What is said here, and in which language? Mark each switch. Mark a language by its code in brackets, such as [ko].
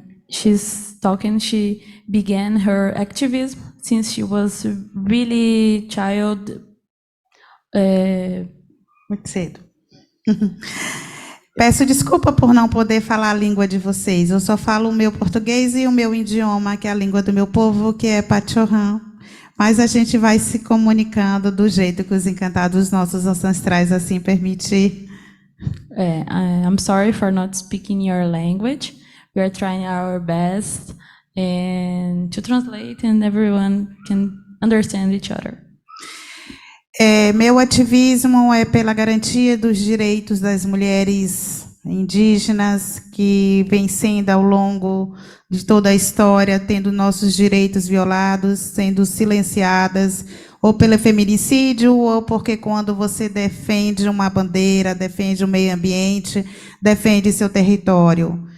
[en] She's talking, she began her activism since she was really child. [pt] Muito cedo. Peço desculpa por não poder falar a língua de vocês. Eu só falo o meu português e o meu idioma, que é a língua do meu povo, que é Pachorrã. Mas a gente vai se comunicando do jeito que os encantados nossos ancestrais assim permitir. [en] I'm sorry for not speaking your language. We are trying our best and to translate, and everyone can understand each other. [pt] Meu ativismo é pela garantia dos direitos das mulheres indígenas que vem sendo ao longo de toda a história, tendo nossos direitos violados, sendo silenciadas, ou pelo feminicídio, ou porque quando você defende uma bandeira, defende o meio ambiente, defende seu território.